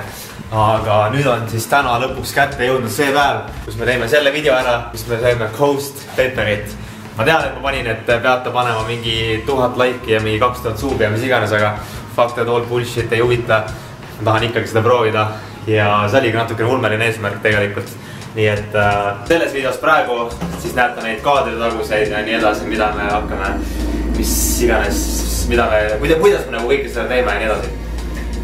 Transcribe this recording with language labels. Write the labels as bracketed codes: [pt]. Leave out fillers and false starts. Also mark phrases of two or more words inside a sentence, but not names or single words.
[et] Aga nüüd on siis täna lõpuks kätte jõudnud see päev, kus me teeme selle video ära, kus me saime Ghost Pepperit. Ma tean, et ma panin, et peate panema mingi 1000 laiki ja mingi 2000 suubi ja mis iganes, aga [en] fuck that all bullshit [et] ei huvita. Ma tahan ikkagi seda proovida ja see oli ka natukene ulmeline eesmärk tegelikult. Nii et selles videos praegu siis näete neid kaadritaguseid ja nii edasi, mida me hakkame, mis iganes, kuidas me nagu kõike seda teeme ja nii edasi.